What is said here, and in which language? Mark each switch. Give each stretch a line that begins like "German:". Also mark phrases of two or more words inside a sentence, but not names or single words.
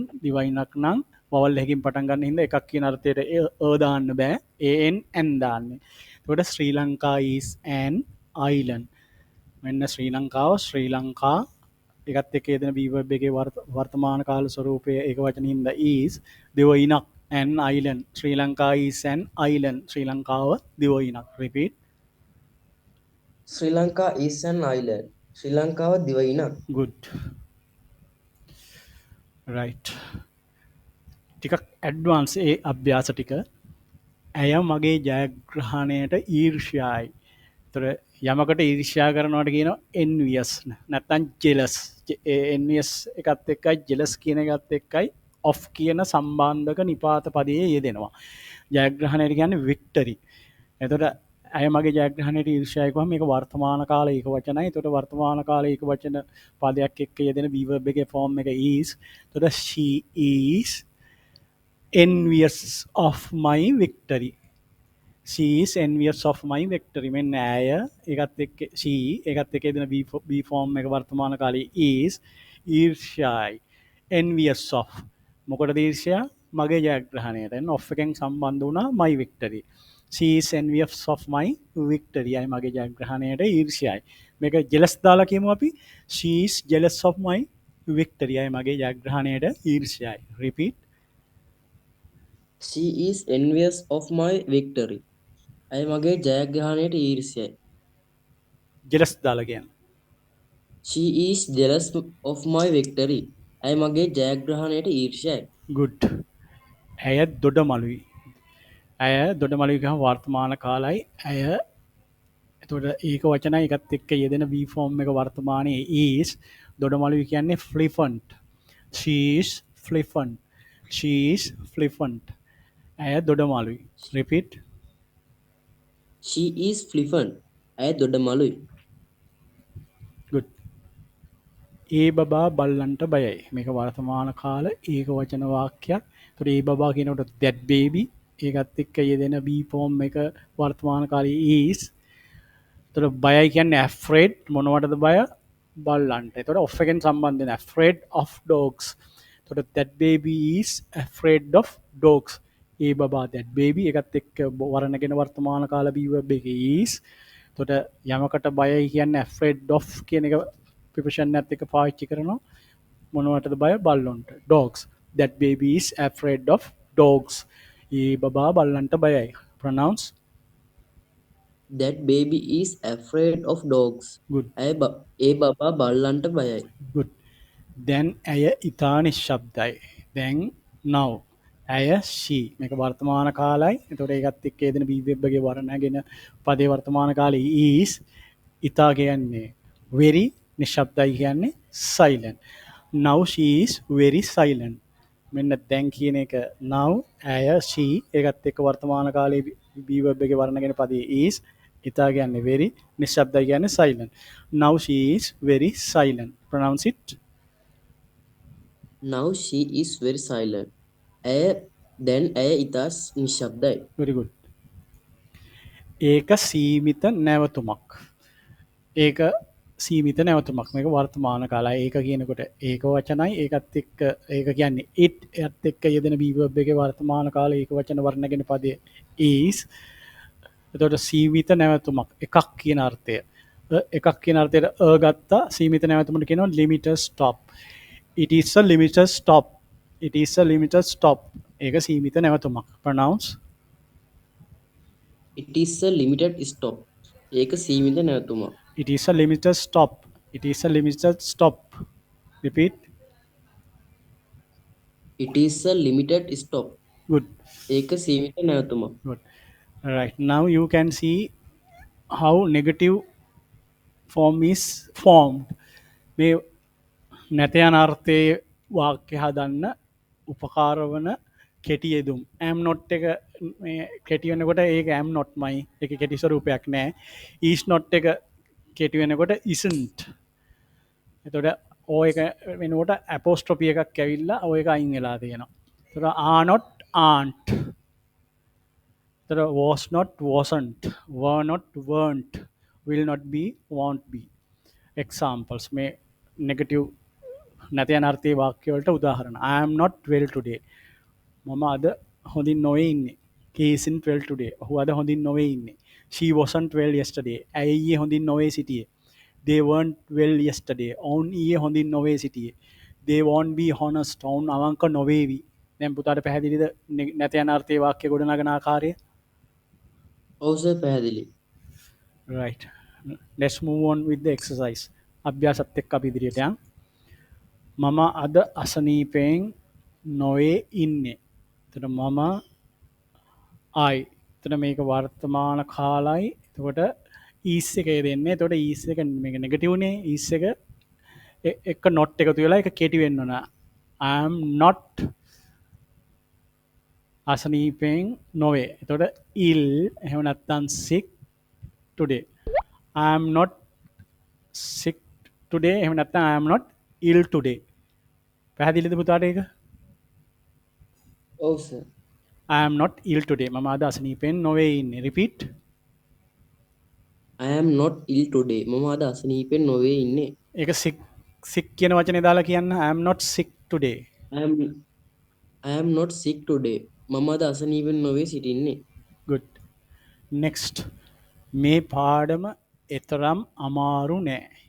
Sinhala: දිවයිනක් නම් vowel එකකින් පටන් ගන්න හින්දා එකක් කියන අර්ථයට දාන්න බෑ. an දාන්නේ. එතකොට ශ්‍රී ලංකා
English: is an island.
Sinhala: මෙන්න ශ්‍රී ලංකාව ශ්‍රී ලංකා ඒකත් එක්ක යෙදෙන
English: be verb
Sinhala: එකේ වර්තමාන කාල ස්වරූපය ඒක වචනින් හින්දා is දිවයිනක්
English: an island. ශ්‍රී ලංකා is an island.
Sinhala: ශ්‍රී ලංකාව දිවයිනක්. Repeat.
English: ශ්‍රී ලංකා is an island.
Sinhala: ශ්‍රී ලංකාව දිවයිනක්.
English: Good. Right.
Sinhala: ටිකක් ඇඩ්වාන්ස් ඒ අභ්‍යාස ටික. ඇය මගේ ජයග්‍රහණයට ඊර්ෂ්‍යායි. ඒතර යමකට ඊර්ෂ්‍යා කරනවට කියනවා envious නැත්නම් jealous. envious එකත් එක්කයි jealous කියන එකත් එක්කයි of කියන සම්බන්ධක නිපාත පදයේ යෙදෙනවා. ජයග්‍රහණයට කියන්නේ victory. එතකොට ඇය මගේ ජයග්‍රහණයට ඊර්ෂ්‍යායි කියවම මේක වර්තමාන කාලේ ඒක වචනයි. එතකොට වර්තමාන කාලේ ඒක වචන පදයක් එක්ක යෙදෙන
English: be verb
Sinhala: එකේ form එක is.
English: එතකොට she is envious of my victory. she is envious of my victory.
Sinhala: මෙන්න ඇය ඒකත් එක්ක she ඒකත් එක්ක දෙන
English: be form
Sinhala: එක වර්තමාන කාලේ is ඊර්ෂ්‍යයි
English: envious of
Sinhala: මොකටද ඊර්ෂ්‍යා මගේ ජයග්‍රහණයට එන්න off එකෙන් සම්බන්ධ වුණා
English: my victory. she is envious of my victory.
Sinhala: අය මගේ ජයග්‍රහණයට ඊර්ෂ්‍යයි. මේක jealous දාලා කියමු අපි.
English: she is jealous of my victory.
Sinhala: අය මගේ ජයග්‍රහණයට ඊර්ෂ්‍යයි.
English: repeat. She is envious of my victory.
Sinhala: ඇය මගේ ජයග්‍රහණයට ඊර්ෂ්‍යයි. jealous දාලා කියන්න.
English: She is jealous of my victory.
Sinhala: ඇය මගේ ජයග්‍රහණයට ඊර්ෂ්‍යයි. good. ඇය දොඩමළුයි. ඇය දොඩමළුයි ගහ වර්තමාන කාලයි. ඇය එතකොට ඒක වචනයි එකත් එක්ක යෙදෙන
English: V form
Sinhala: එක වර්තමානයේ is දොඩමළුයි කියන්නේ flippant.
English: she is flippant. she is flippant.
Sinhala: ඇය දොඩමළුයි.
English: repeat. She is flippant.
Sinhala: ඇය දොඩමළුයි. good. ඒ බබා බල්ලන්ට බයයි. මේක වර්තමාන කාල ඒක වචන වාක්‍යයක්. එතකොට ඒ බබා කියනකොට
English: that baby
Sinhala: ඒකත් එක්ක යෙදෙන
English: be form
Sinhala: එක වර්තමාන කාලයේ is. එතකොට බයයි කියන්නේ afraid මොනවටද බය? බල්ලන්ට. එතකොට off එකෙන් සම්බන්ධ වෙන
English: afraid of dogs. එතකොට that baby is afraid of dogs.
Sinhala: ඒ බබා
English: that baby
Sinhala: එකත් එක්ක වරණගෙන වර්තමාන කාල
English: be verb
Sinhala: එකේ is. එතකොට යමකට බයයි කියන්නේ
English: afraid of
Sinhala: කියන එක preposition එකත් එක්ක පාවිච්චි කරනවා. මොනවටද බය? බල්ලොන්ට.
English: dogs. that baby is afraid of dogs.
Sinhala: ඒ බබා බල්ලන්ට බයයි.
English: pronounce. That baby is afraid of dogs. good.
Sinhala: ඒ බබා බල්ලන්ට බයයි. good. දැන් ඇය ඉතා නිශ්ශබ්දයි. දැන් now ඇය she මේක වර්තමාන කාලයි. එතකොට ඒකත් එක්ක එදෙන
English: be verb
Sinhala: එකේ වර්ණගෙන පදේ වර්තමාන කාලේ is. ඉතා කියන්නේ very, නිශ්ශබ්දයි කියන්නේ silent.
English: now she is very silent.
Sinhala: මෙන්න දැන් කියන එක now ඇය she ඒකත් එක්ක වර්තමාන කාලේ
English: be verb
Sinhala: එකේ වර්ණගෙන පදේ is. ඉතා කියන්නේ
English: very,
Sinhala: නිශ්ශබ්දයි කියන්නේ
English: silent. now she is very silent. pronounce it. Now she is very silent.
Sinhala: ඇය ඉතා නිශ්ශබ්දයි.
English: very good.
Sinhala: ඒක සීමිත නැවතුමක්. ඒක සීමිත නැවතුමක්. මේක වර්තමාන කාලයි. ඒක කියනකොට ඒක වචනයි. ඒකත් එක්ක ඒක කියන්නේ it එත් එක්ක යෙදෙන
English: be verb
Sinhala: එකේ වර්තමාන කාලේ ඒක වචන වර්ණගෙන පදේ is. එතකොට සීමිත නැවතුමක් එකක් කියන අර්ථය. එකක් කියන අර්ථයට ගත්තා. සීමිත නැවතුමට කියනවා
English: limited stop. it is a limited stop. it is a limited stop.
Sinhala: ඒක සීමිත නැවතුමක්.
English: pronounce. It is a limited stop.
Sinhala: ඒක සීමිත නැවතුමක්.
English: it is a limited stop. it is a limited stop. repeat. It is a limited stop. good.
Sinhala: ඒක සීමිත නැවතුමක්.
English: good. Right, now you can see how negative form is formed.
Sinhala: මේ නැත යන අර්ථයේ වාක්‍ය හදන්න උපකාර වන කෙටි යෙදුම්.
English: am not
Sinhala: එක මේ කෙටි වෙනකොට ඒක
English: am not
Sinhala: මයි. ඒක කෙටි ස්වරූපයක් නෑ.
English: is not
Sinhala: එක කෙටි වෙනකොට isn't. එතකොට ඕ එක වෙනකොට apostrophe එකක් ඇවිල්ලා ඔය එක අයින් වෙලා තියෙනවා. එතකොට
English: are not aren't.
Sinhala: එතකොට
English: was not wasn't. were not weren't. will not be won't be.
Sinhala: examples මේ negative නැති යන අර්ථයේ වාක්‍ය වලට උදාහරණ.
English: I am not well today.
Sinhala: මම අද හොඳින් නොවේ ඉන්නේ.
English: He isn't well today.
Sinhala: ඔහු අද හොඳින් නොවේ ඉන්නේ.
English: She wasn't well yesterday.
Sinhala: ඇය ඊයේ හොඳින් නොවේ සිටියේ.
English: They weren't well yesterday.
Sinhala: ඔවුන් ඊයේ හොඳින් නොවේ සිටියේ.
English: They won't be honest.
Sinhala: ඔවුන් අවංක නොවේවි. දැන් පුතාට පැහැදිලිද නැති යන අර්ථයේ වාක්‍ය ගොඩනගන ආකාරය? ඔව් සර් පැහැදිලි.
English: right. let's move on with the exercise.
Sinhala: අභ්‍යාසත් එක්ක අපි ඉදිරියට යමු. මම අද අසනීපයෙන් නොවේ ඉන්නේ. එතකොට මම I. එතකොට මේක වර්තමාන කාලයි. එතකොට is එක දෙන්නේ. එතකොට is එක මේක නෙගටිව් නේ. is එක එක not එකතු වෙලා ඒක කෙටි වෙන්න ඕන.
English: I am not
Sinhala: අසනීපයෙන් නොවේ. එතකොට ill එහෙම නැත්නම්
English: sick today. I am not sick today.
Sinhala: එහෙම නැත්නම්
English: I am not ill today.
Sinhala: පැහැදිලිද පුතාට ඒක? ඔව් සර්.
English: I am not ill today.
Sinhala: මම අද අසනීපෙන් නොවේ ඉන්නේ.
English: Repeat. I am not ill today.
Sinhala: මම අද අසනීපෙන් නොවේ ඉන්නේ. ඒක sick කියන වචනේ දාලා කියන්න.
English: I am not sick today. I am I am not sick today.
Sinhala: මම අද අසනීපෙන් නොවේ සිටින්නේ.
English: Good. Next.
Sinhala: මේ පාඩම එතරම් අමාරු නෑ.